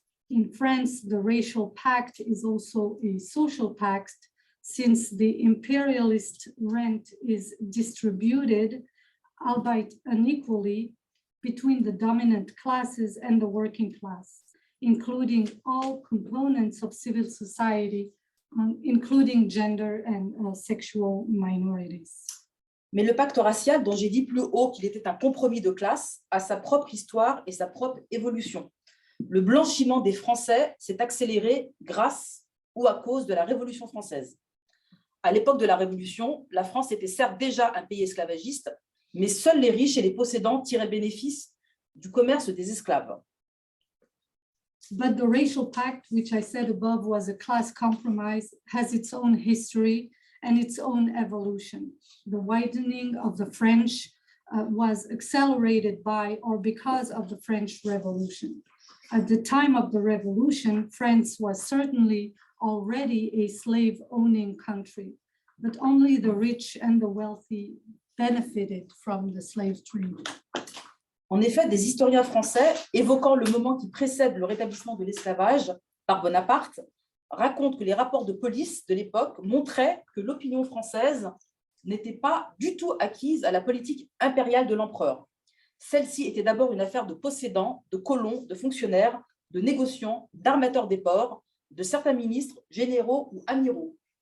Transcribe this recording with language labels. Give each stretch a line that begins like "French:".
English: In France, the racial pact is also a social pact, since the imperialist rent is distributed, albeit unequally, between the dominant classes and the working class, including all components of civil society, including gender and sexual minorities.
French: Mais le pacte racial, dont j'ai dit plus haut qu'il était un compromis de classe, a sa propre histoire et sa propre évolution. Le blanchiment des Français s'est accéléré grâce ou à cause de la Révolution française. À l'époque de la Révolution, la France était certes déjà un pays esclavagiste, mais seuls les riches et les possédants tiraient bénéfice du commerce des esclaves.
English: But the racial pact, which I said above was a class compromise, has its own history and its own evolution. The widening of the French was accelerated by or because of the French Revolution. At the time of the Revolution, France was certainly already a slave-owning country, but only the rich and the wealthy benefited from the slave trade.
French: En effet, des historiens français, évoquant le moment qui précède le rétablissement de l'esclavage par Bonaparte, racontent que les rapports de police de l'époque montraient que l'opinion française n'était pas du tout acquise à la politique impériale de l'empereur. Celle-ci était d'abord une affaire de possédants, de colons, de fonctionnaires, de négociants, d'armateurs des ports, de certains ministres, généraux ou amiraux.